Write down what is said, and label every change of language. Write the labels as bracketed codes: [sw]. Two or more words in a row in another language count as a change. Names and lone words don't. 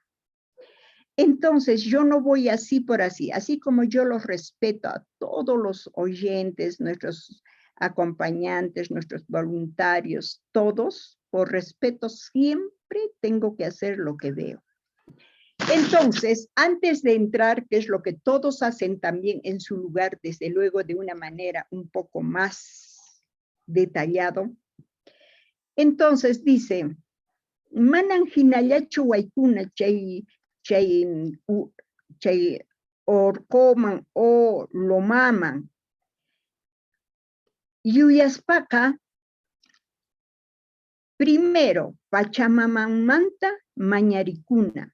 [es] Entonces, yo no voy así por así como yo los respeto a todos los oyentes, nuestros acompañantes, nuestros voluntarios, todos, por respeto siempre tengo que hacer lo que veo. Entonces, antes de entrar, que es lo que todos hacen también en su lugar, desde luego de una manera un poco más detallado, entonces dice, [qu] manan hinallachu waykuna chay orcoman o lomaman. Yuyaspaka, primero, Pachamamamanta mañaricuna.